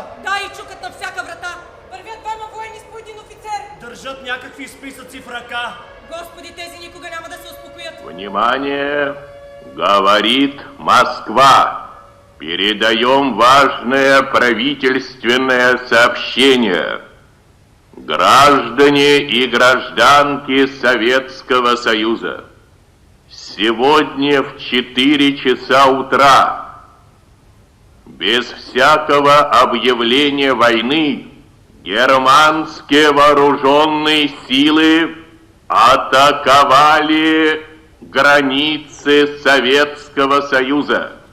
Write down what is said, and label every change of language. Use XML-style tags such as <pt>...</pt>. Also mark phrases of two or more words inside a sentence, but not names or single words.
<bg>Да, и чукат на всяка врата. Вървят двама воени с по един офицер. Държат някакви списъци в ръка. Господи, тези никога няма да се успокоят.</bg> <ru>Внимание! Говорит Москва. Передаем важное правительственное сообщение. Граждане и гражданки Советского Союза, сегодня в 4 часа утра, без всякого объявления войны, германские вооруженные силы атаковали границы Советского Союза.</ru>